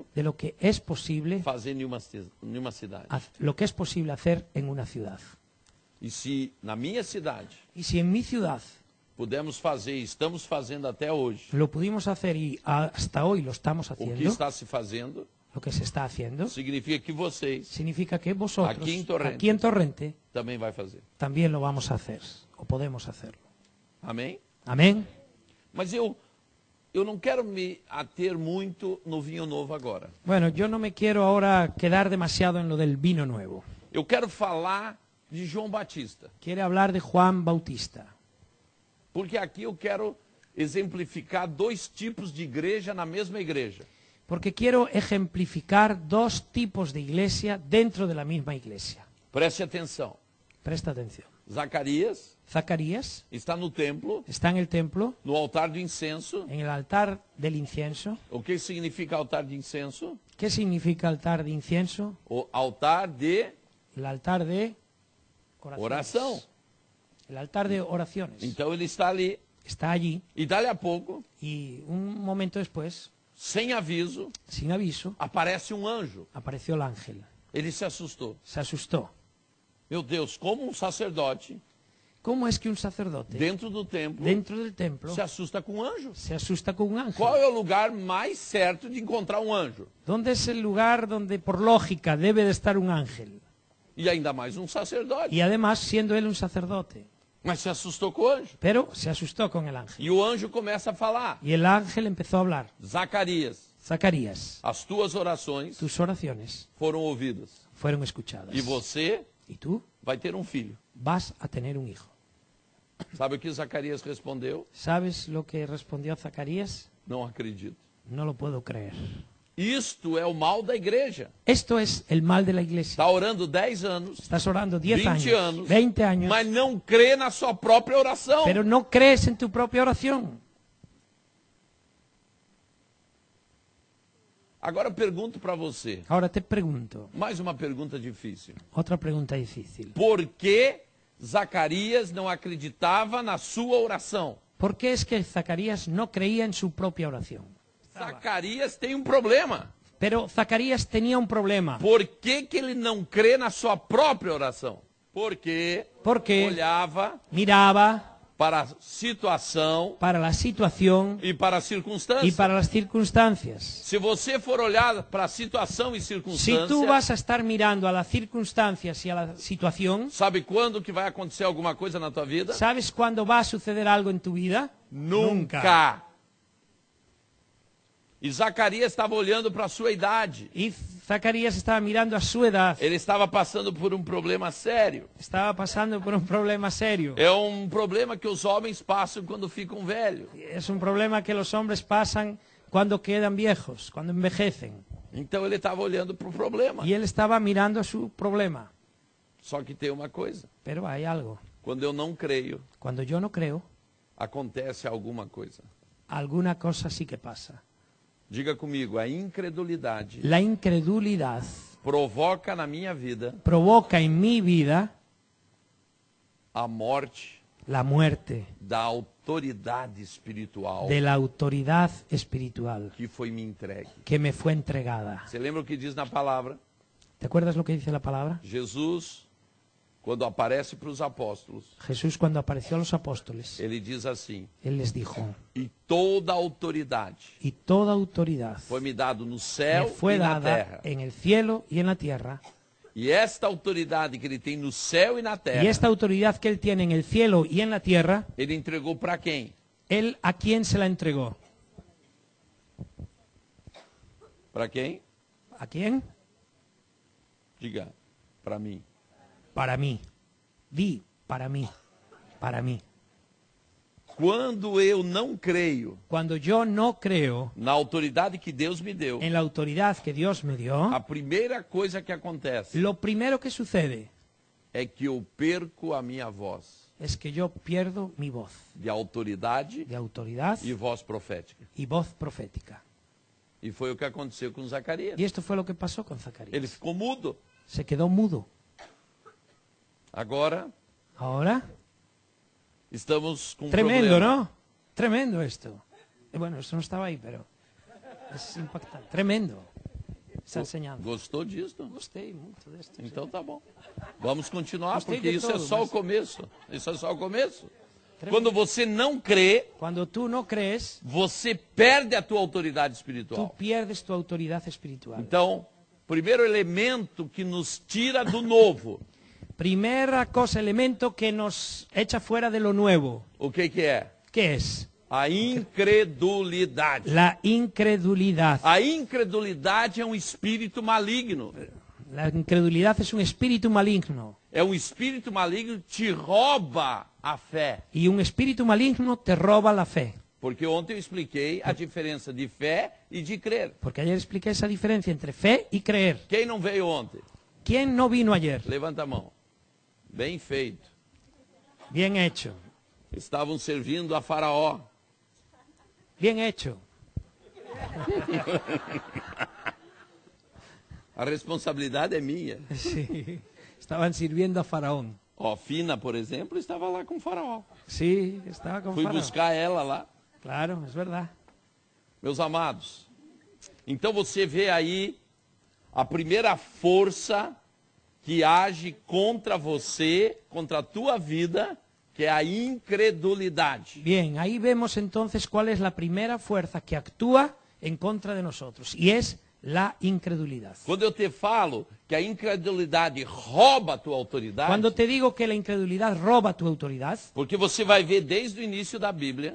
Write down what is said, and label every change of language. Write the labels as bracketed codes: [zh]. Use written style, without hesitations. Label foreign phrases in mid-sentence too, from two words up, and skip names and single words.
[es] de lo que es posible, [pt] fazer em uma cidade. [es] lo que es posible hacer en una ciudad. [pt] E se na minha cidade [es] Y si en mi ciudad [pt] pudemos fazer, e estamos fazendo até hoje, [es] lo pudimos hacer y hasta hoy lo estamos [pt] o que [es] haciendo, [pt] está se fazendo, [es] lo que se está haciendo, [pt] significa que vocês [es] significa que vosotros, Aquí en Torrente, aquí en Torrente, [pt] também vai fazer. [es] también lo vamos a hacer, o podemos hacerlo. [pt] Amém? [es] Amén. [pt] Mas eu não quero me ater muito no vinho novo agora. [es] Bueno, yo no me quiero ahora quedar demasiado en lo del vino nuevo. [pt] Eu quero falar de João Batista. [es] Quiero hablar de Juan Bautista. [pt] Porque aqui eu quero exemplificar 2 tipos de igreja na mesma igreja. [es] porque quiero ejemplificar dos tipos de iglesia dentro de la misma iglesia. [pt] Preste atenção. [es] Presta atención. [pt] Zacarias [es] Zacarías [pt] está no templo, [es] está en el templo, [pt] no altar do incenso. [es] en el altar del incienso. [pt] O que significa altar de incenso? [es] ¿Qué significa altar de incienso? [pt] O altar de [es] El altar de oraciones. [pt] oração. [es] El altar de oraciones. [pt] Então ele está ali. [es] Está allí [pt] E dali a pouco, [es] y un momento después, [pt] sem aviso, [es] sin aviso, [pt] aparece um anjo. [es] apareció el ángel. [pt] Ele se assustou. [es] Se asustó. [pt] Meu Deus, como um sacerdote [es] ¿Cómo es que un sacerdote [pt] dentro do templo [es] dentro del templo [pt] se assusta com um anjo? [es] se asusta con un ángel? [pt] Qual é o lugar mais certo de encontrar um anjo? [es] ¿Dónde es el lugar donde por lógica debe de estar un ángel? [pt] E ainda mais um sacerdote. [es] Y además siendo él un sacerdote. [pt] Mas se assustou com o anjo. [es] Pero se asustó con el ángel. [pt] E o anjo começa a falar. [es] Y el ángel empezó a hablar. [pt] Zacarias, [es] Zacarías, [pt] as tuas orações [es] tus oraciones [pt] foram ouvidas. [es] fueron escuchadas. [pt] E você [es] Y tú [pt] vai ter um filho. [es] vas a tener un hijo. [pt] Sabe o que Zacarias respondeu? [es] ¿Sabes lo que respondió Zacarías? [pt] Não acredito. [es] No lo puedo creer. [pt] Isto é o mal da igreja. [es] Esto es el mal de la iglesia. [pt] Está orando 10 anos, [es] Estás orando 10 20 años, [pt] anos, [es] 20 años, [pt] mas não crê na sua própria oração. [es] pero no crees en tu propia oración. [pt] Agora eu pergunto para você, [es] Ahora te pregunto, [pt] mais uma pergunta difícil. [es] otra pregunta difícil. [pt] Por que Zacarias não acreditava na sua oração? [es] ¿Por qué es que Zacarías no creía en su propia oración? [pt] Zacarias tem um problema. [es] Pero Zacarías tenía un problema. [pt] Por que ele não crê na sua própria oração? Porque olhava [es] miraba [pt] para a situação [es] para la situación [pt] e para a circunstância. [es] y para las circunstancias. [pt] Se você for olhar para a situação e [es] Si [pt] circunstância, [es] tú vas a estar mirando a las circunstancias y a la situación, [pt] sabe quando que vai acontecer alguma coisa na tua vida? [es] ¿sabes cuándo va a suceder algo en tu vida? Nunca. [pt] E Zacarias estava olhando para a sua idade. [es] Y Zacarías estaba mirando a su edad. [pt] Ele estava passando por um problema sério. [es] Estaba pasando por un problema serio. [pt] É um problema que os homens passam quando ficam velhos. [es] Es un problema que los hombres pasan cuando quedan viejos, cuando envejecen. [pt] Então ele estava olhando para o problema. [es] Y él estaba mirando su problema. [pt] Só que tem uma coisa. [es] Pero hay algo. [pt] Quando eu não creio, [es] Cuando yo no creo, [pt] acontece alguma coisa. [es] alguna cosa sí que pasa. [pt] Diga comigo, a incredulidade [es] La incredulidad [pt] provoca na minha vida [es] provoca en mi vida [pt] a morte [es] la muerte [pt] da autoridade espiritual [es] de la autoridad espiritual [pt] que foi me entregue. [es] que me fue entregada. [pt] Você lembra o que diz na palavra? [es] ¿Te acuerdas lo que dice la palabra? [pt] Jesus, quando aparece para os apóstolos, [es] Jesús cuando apareció a los apóstoles, [pt] ele diz assim: [es] él les dijo, [pt] e toda autoridade [es] y toda autoridad [pt] foi me dado no [es] me [pt] céu [es] fue [pt] e na [es] dada [pt] terra. [es] en el cielo y en la tierra. [pt] E esta autoridade que ele tem no céu e na terra, [es] Y esta autoridad que él tiene en el cielo y en la tierra, [pt] ele entregou para quem? [es] él a quién se la entregó. [pt] Para quem? [es] ¿A quién? [pt] Diga, para mim. [es] Para mí. Di, para mí. Para mí. [pt] Quando eu não creio [es] Cuando yo no creo [pt] na autoridade que Deus me deu, [es] en la autoridad que Dios me dio, [pt] a primeira coisa que acontece [es] lo primero que sucede [pt] é que eu perco a minha voz [es] es que yo pierdo mi voz [pt] de autoridade [es] de autoridad [pt] e voz profética. [es] y voz profética. [pt] E foi o que aconteceu com Zacarias. [es] Y esto fue lo que pasó con [pt] Ele [es] Zacarías. [pt] ficou mudo. [es] Se quedó mudo. [pt] Agora [es] Ahora, [pt] estamos com um tremendo, problema. [es] ¿no? Tremendo esto. Bueno, esto no estaba ahí, pero es impactante. Tremendo. Está enseñando. [pt] Gostou disso? Gostei muito deste. Então tá bom. Vamos continuar, Gostei porque de isso é todo, só mas- o começo. Isso é só o começo. Tremendo. Quando você não crê, [es] Cuando tú no crees, [pt] você perde a tua autoridade [es] tú [pt] espiritual. [es] pierdes tu autoridad espiritual. [pt] Então, primeiro elemento que nos tira do novo, [es] Primera cosa, elemento que nos echa fuera de lo nuevo. [pt] o que é? [es] ¿Qué es? [pt] A incredulidade. [es] La incredulidad. [pt] A incredulidade é um espírito maligno. [es] La incredulidad es un espíritu maligno. [pt] É um espírito maligno que te rouba a fé. [es] Y un espíritu maligno te roba la fe. [pt] Porque ontem eu expliquei a diferença de fé e de crer. [es] Porque ayer expliqué esa diferencia entre fe y creer. [pt] Quem não veio ontem? [es] ¿Quién no vino ayer? [pt] Levanta a mão. Bem feito. [es] Bien hecho. [pt] Estavam servindo a Faraó. [es] Bien hecho. [pt] A responsabilidade é minha. [es] Sí. Estaban sirviendo a Faraón. [pt] Ó, Fina, por exemplo, estava lá com o Faraó. [es] Sí, estaba con [pt] Fui [es] Faraón. [pt] buscar ela lá. [es] Claro, es verdad. [pt] Meus amados, então você vê aí a primeira força que age contra você, contra a tua vida, que é a incredulidade. [es] Bien, ahí vemos entonces cuál es la primera fuerza que actúa en contra de nosotros, y es la incredulidad. [pt] Quando eu te falo que a incredulidade rouba a tua autoridade, [es] Cuando te digo que la incredulidad roba tu autoridad, [pt] porque você vai ver desde o início da Bíblia,